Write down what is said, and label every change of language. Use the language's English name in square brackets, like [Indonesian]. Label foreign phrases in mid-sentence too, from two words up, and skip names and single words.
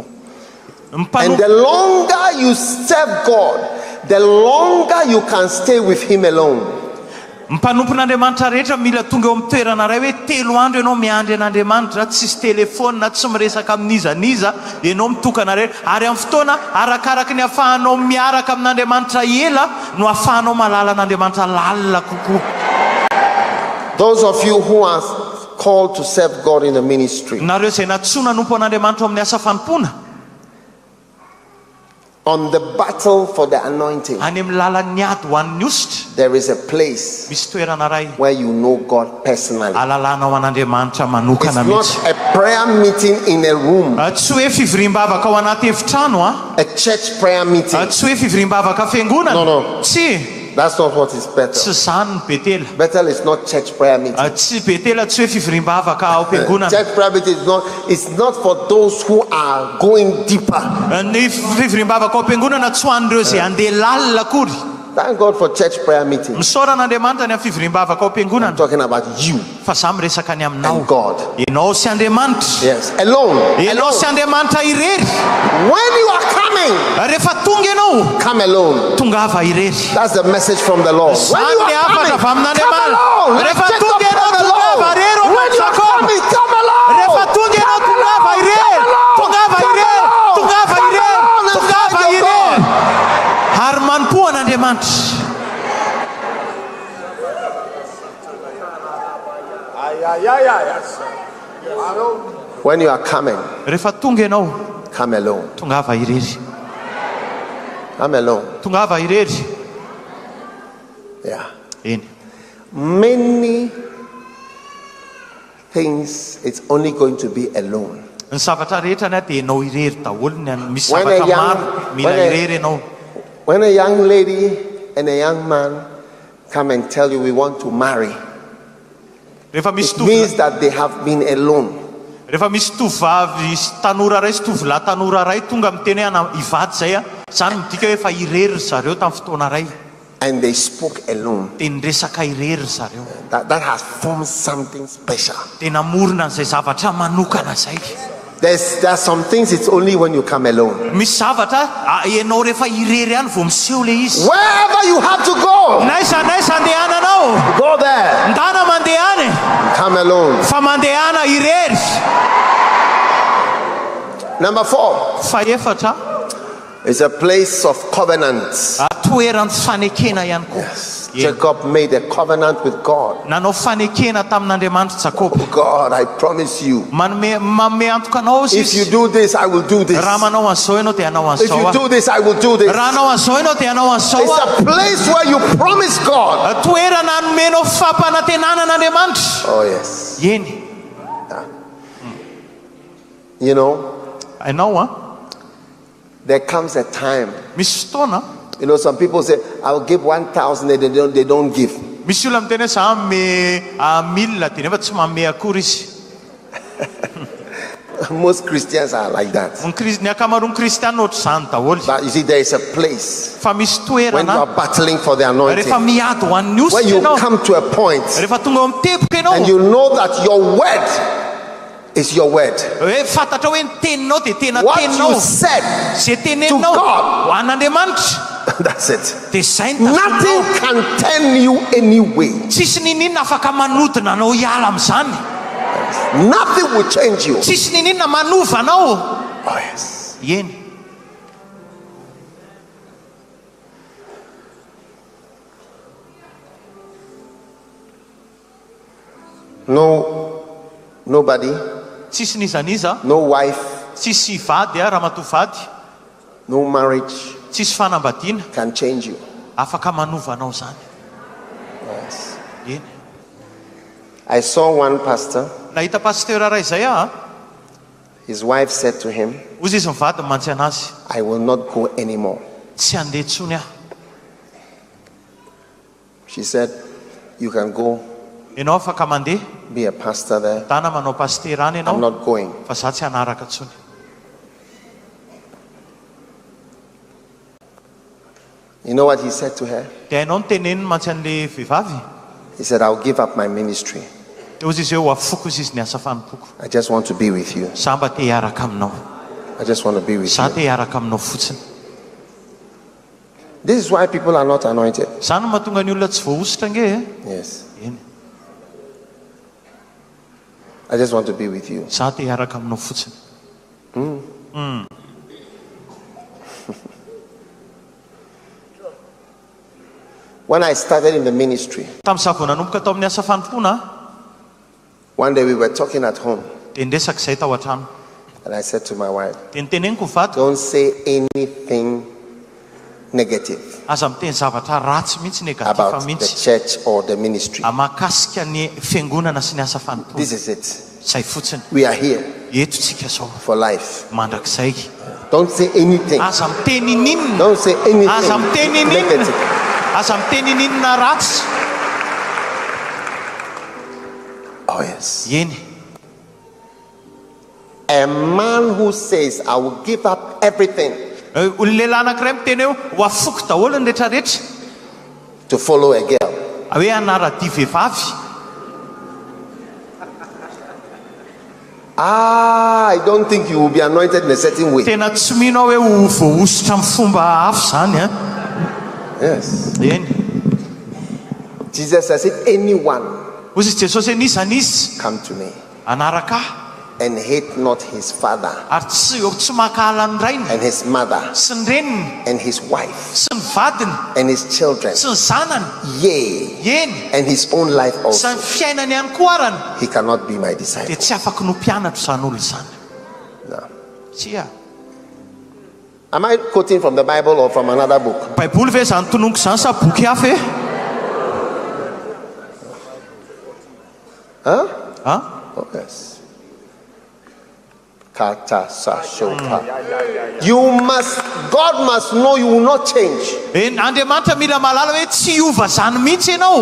[English] And the longer you serve God, the longer you can stay with Him alone. [Malagasy] Mpanompon'Andriamanitra rehetra mila tonga eo amin'ny toerana iray hoe 3 andro ianao miandry an'Andriamanitra, tsisy telefôna na tsy miresaka amin'izaniza, ianao mitokana rehetra. Ary amin'ny fotoana arakaraka ny ahafahanao miaraka amin'Andriamanitra ela no ahafahanao malala an'Andriamanitra lalina kokoa. [English] Those of you who are called to serve God in the ministry, [Malagasy] Nareo izay natsona nompo an'Andriamanitra amin'ny asa fanompoana, [English] on the battle for the anointing, [Malagasy] any amin'ny lalan'ny ady ho an'ny ositra, [English] there is a place [Malagasy] misy toerana iray [English] where you know God personally. [Malagasy] alalanao an'Andriamanitra [English] It's [Malagasy] manokana [English] not [Malagasy] mihitsy. [English] a prayer meeting in a room, [Malagasy] Tsy hoe fivoriam-bavaka ao anaty efitrano [English] a church prayer meeting. [Malagasy] Tsy hoe fivoriam-bavaka fiangonana. [English] No. [Malagasy] Tsy. [English] That's not what is [Malagasy] Tsy [English] Bethel. [Malagasy] zany ny Betela. [English] Bethel is not church prayer meeting. [Malagasy] Tsy Betela tsy hoe fivoriam-bavaka ao am-piangonana. [English] Church prayer meeting is not for those who are going deeper. [Malagasy] Ny fivoriam-bavaka ao am-piangonana tsy ho an'ireo izay andeha lalina akory. [English] Thank God for church prayer meeting. [Malagasy] Misaoran'Andriamanitra ny amin'ny fivoriam-bavaka ao [English] I'm [Malagasy] am-piangonana. [English] talking about you [Malagasy] Fa za miresaka ny aminao. [English] and God. [Malagasy] Ianao sy Andriamanitra. [English] Yes, alone. [Malagasy] Ianao sy Andriamanitra irery. [English] When you are coming, [Malagasy] Rehefa tonga ianao, [English] come alone. [Malagasy] tongava irery. [English] That's the message from the Lord. When you [Malagasy] Zany [English] are [Malagasy] hafatra avy [English] coming, come [Malagasy] amin'Andriamanitra. [English] alone. Let [Malagasy] Rehefa [English] Jacob [Malagasy] tonga ianao, [English] come [Malagasy] tongava [English] alone. [Malagasy] irery. [English] When you are coming, come alone. [Malagasy] Rehefa tonga ianao, tongava irery. Tongava irery. Tongava irery. Tongava irery. Ary manompo an'Andriamanitra. [English] When you are coming, [Malagasy] Rehefa tonga ianao, [English] come alone. [Malagasy] tongava irery. [English] Come alone. [Malagasy] Tongava irery. [English] Yeah. [Malagasy] Eny. [English] Many things, it's only going to be alone. [Malagasy] Ny zavatra rehetra ny dia ianao irery daholo ny misy [English] When a [Malagasy] zavatra [English] young- [Malagasy] maro mila [English] when a- [Malagasy] irery ianao. [English] When a young lady and a young man come and tell you we want to marry, [Malagasy] Rehefa misy [English] it means that they have been alone. [Malagasy] Rehefa misy tovavy tanora ray sy tovolahy tanora ray tonga miteny hoe hivady zay a, zany midika hoe efa irery zareo tamin'ny fotoana ray. [English] And they spoke alone. [Malagasy] Dia niresaka irery zareo. [English] That has formed something special. [Malagasy] Dia namorona an'izay zavatra manokana zay. [English] There are some things it's only when you come alone. [Malagasy] Misy zavatra ianao rehefa irery ihany vao miseho le izy. [English] Wherever you have to go, [Malagasy] Naiza andehananao, [English] go there. [Malagasy] ndana mandehany, [English] Come alone. [Malagasy] fa mandehana irery. [English] Number 4 [Malagasy] Faefatra, [English] is a place of covenants. [Malagasy] toerany fanekena ihany koa. [English] Jacob made a covenant with God. [Malagasy] Nanao fanekena tamin'Andriamanitra Jakob. [English] God, I promise you, [Malagasy] Manome antokanao [English] if you [Malagasy] izy. [English] do this, I will do this. [Malagasy] Raha manao an'izao ianao dia hanao [English] If you [Malagasy] an'izao. [English] do this, I will do this. [Malagasy] Raha hanao an'izao ianao dia hanao [English] It's [Malagasy] an'izao. [English] a place where you promise God. [Malagasy] Toerana anomenao fampanantenanan'Andriamanitra. [English] Oh, yes. [Malagasy] Eny. [English] You know, [Malagasy] Hainao [English] there comes a time. [Malagasy] misy fotoana, [English] You know, some people say, I'll give 1,000, and they don't give. [Malagasy] misy olona miteny hoe za me 1000 dia nefa tsy manome akory izy. [English] Most Christians are like that. [Malagasy] Ny akamaroan'ny kristianina ohatr'izany daholo. [English] But you see, there is a place [Malagasy] Fa misy [English] when you are [Malagasy] toerana [English] battling for the anointing, [Malagasy] rehefa miady ho an'ny [English] when [Malagasy] ositra [English] you [Malagasy] ianao, [English] come to a point [Malagasy] rehefa tonga eo amin'ny teboka [English] and [Malagasy] ianao, [English] you know that your word is your word. [Malagasy] hoe fantatra hoe ny teninao dia tena [English] What you [Malagasy] teninao. [English] said, [Malagasy] Zay [English] to [Malagasy] teneninao [English] God. [Malagasy] ho an'Andriamanitra [English] that's it. [Malagasy] dia izay ny [English] Nothing [Malagasy] tazonao. [English] can turn you anyway. [Malagasy] Tsisy nininona afaka manodina anao hiala amin'izany. [English] Nothing will change you. [Malagasy] Tsisy nininona manova anao. [English] Oh, yes. [Malagasy] Eny. [English] Nobody, [Malagasy] Tsisy nizaniza, [English] no wife, [Malagasy] tsisy vady raha matoa vady, [English] no marriage, [Malagasy] tsisy fanambadiana [English] can change you. [Malagasy] afaka manova anao zany. [English] Yes. [Malagasy] Eny. [English] I saw one pastor. [Malagasy] Nahita pasteur ray zay [English] His wife said to him, [Malagasy] ozy izy mivady mantsy anazy, [English] I will not go anymore. [Malagasy] tsy andeha tsony aho. [English] She said, you can go [Malagasy] Ianao afaka mandeha [English] be a pastor there. [Malagasy] tana manao pasteur any [English] I'm [Malagasy] ianao, [English] not going. [Malagasy] fa za tsy hanaraka tsony. [English] You know what he said to her? [Malagasy] Dia hainao nyteneniny mantsy an'le vehivavy. [English] He said, I'll give up my ministry. [Malagasy] Dia ozy izy eo afoko izy ny asa fanompoko. [English] I just want to be with you. [Malagasy] Za mba te hiaraka aminao. [English] I just want to be with [Malagasy] Za [English] you. [Malagasy] te hiaraka aminao fotsiny. [English] This is why people are not anointed. [Malagasy] Zany no mahatonga ny olona tsy voaositra nge. [English] Yes. [Malagasy] Eny. [English] I just want to be with you. [Malagasy] Za te hiaraka aminao fotsiny. [English] When I started in the ministry, [Malagasy] Tamin'izaho vao nanomboka tao amin'ny asa fanompona, [English] one day we were talking at home, [Malagasy] dia ndresaka izay tao an-trano. [English] and I said to my wife, [Malagasy] Dia niteneniko vady, [English] don't say anything negative [Malagasy] aza miteny zavatra ratsy mihitsy negativa [English] about the [Malagasy] mihitsy [English] church or the ministry. [Malagasy] mahakasika ny fiangonana sy ny asa fanompona. [English] This is it. [Malagasy] Zay fotsiny. [English] We are here [Malagasy] Eto tsika zao [English] for life. [Malagasy] mandrakizay. [English] Don't say anything. [Malagasy] Aza miteny ninona. [English] Don't say anything [Malagasy] Aza miteny ninona. [English] negative. [Malagasy] Aza miteny ninona ratsy. [English] Oh, yes. [Malagasy] Eny. [English] A man who says, I will give up everything [Malagasy] Lehilahy anankiray miteny eo ho afoko daholo ny rehetrarehetra [English] to follow a girl. [Malagasy] hoe anara-dia vehivavy. [English] I don't think you will be anointed in a certain way. [Malagasy] Tena tsy mino hoe ho voaositra amin'ny fomba hafa zany [English] Yes. [Malagasy] Eny. [English] Jesus says, if anyone [Malagasy] Ozy Jesosy hoe nisy anisy [English] come to me [Malagasy] anaraka ahy [English] and hate not his father [Malagasy] ary tsy makahala ny rainy [English] and his mother [Malagasy] sy ny reniny [English] and his wife [Malagasy] sy ny vadiny [English] and his children, [Malagasy] sy ny zanany, [English] yea, [Malagasy] eny, [English] and his own life [Malagasy] sy [English] also, [Malagasy] ny fiainany ihany koa arany, [English] he cannot be my [Malagasy] dia [English] disciple. [Malagasy] tsy afaka no mpianatra zany olo zany. [English] No. [Malagasy] Tsia. [English] Am I quoting from the Bible or from another book? [Malagasy] Baiboly ve zany tononiko zany sa boky hafa e? [English] Huh? [Malagasy] Ah? [English] Oh, yes. God must know you will not change. [Malagasy] Andriamanitra mila malala hoe tsy hiova zany mihitsy ianao.